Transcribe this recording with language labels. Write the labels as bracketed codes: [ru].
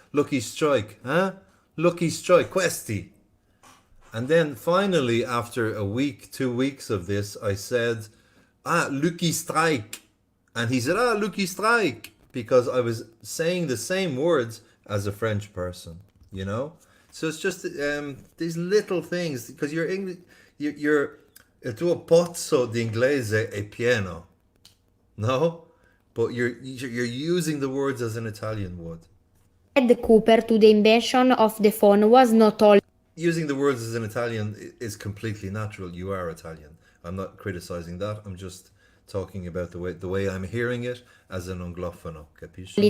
[en] Lucky Strike, huh? Lucky Strike, questi. And then finally, after a week, 2 weeks of this, I said, Lucky Strike. And he said, Lucky Strike. Because I was saying the same words as a French person, you know? So it's just these little things, because you're English, [it] il tuo pozzo di inglese è pieno, no? [en] But you're using the words as an Italian would. Cooper to the invention of the phone was not all Using the words as an Italian is completely natural. You are Italian. I'm not criticizing that. I'm just talking about the way I'm hearing it as an anglofono, capisci?